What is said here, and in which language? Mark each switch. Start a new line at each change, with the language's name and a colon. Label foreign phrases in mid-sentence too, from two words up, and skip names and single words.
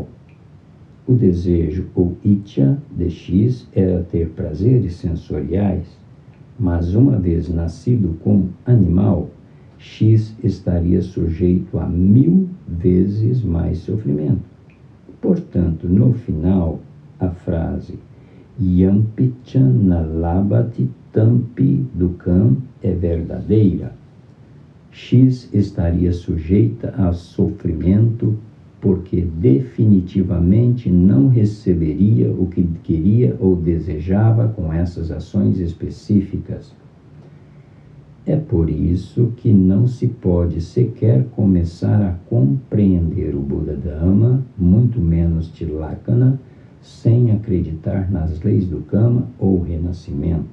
Portuguese: O desejo ou Icha de X era ter prazeres sensoriais, mas uma vez nascido como animal, X estaria sujeito a 1000 vezes mais sofrimento. Portanto, no final, a frase
Pali: Yampicana labati tampi dukam
Portuguese: é verdadeira. X estaria sujeita a sofrimento porque definitivamente não receberia o que queria ou desejava com essas ações específicas. É por isso que não se pode sequer começar a compreender o Buda Dhamma, muito menos Tilakkhana, sem acreditar nas leis do Kama ou renascimento.